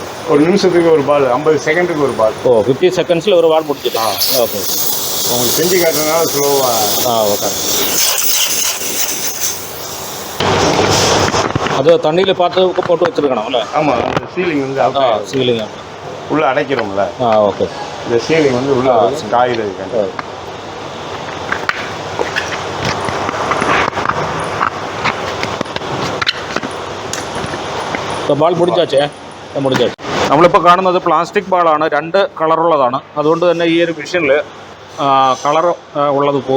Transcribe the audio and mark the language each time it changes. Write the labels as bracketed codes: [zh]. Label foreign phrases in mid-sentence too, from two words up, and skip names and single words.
[ta] ஒரு நிமிஷத்துக்கு ஒரு பால், 50 செகண்டுக்கு ஒரு பால். 50 செகண்ட்ஸில் ஒரு பால் முடிச்சிட்டு. ஓகே. உங்களுக்கு செஞ்சு காட்டுறதுனால ஸ்லோவாக. ஓகே. அது தண்ணியில் பார்த்து போட்டு வச்சுருக்கணும் இல்லை? ஆமாம், அந்த சீலிங் வந்து சீலிங் உள்ளே அடைக்கிறோம்ல. ஓகே. இந்த சீலிங் வந்து உள்ளே காயில் இருக்கு. [ml] ബാൾ മുടിച്ചാച്ചേ മുടിച്ചാച്ചേ. നമ്മളിപ്പോൾ കാണുന്നത് പ്ലാസ്റ്റിക് ബാളാണ്. 2 കളറുള്ളതാണ്. അതുകൊണ്ട് തന്നെ ഈ ഒരു മെഷീനിൽ കളർ ഉള്ളത് പോവും.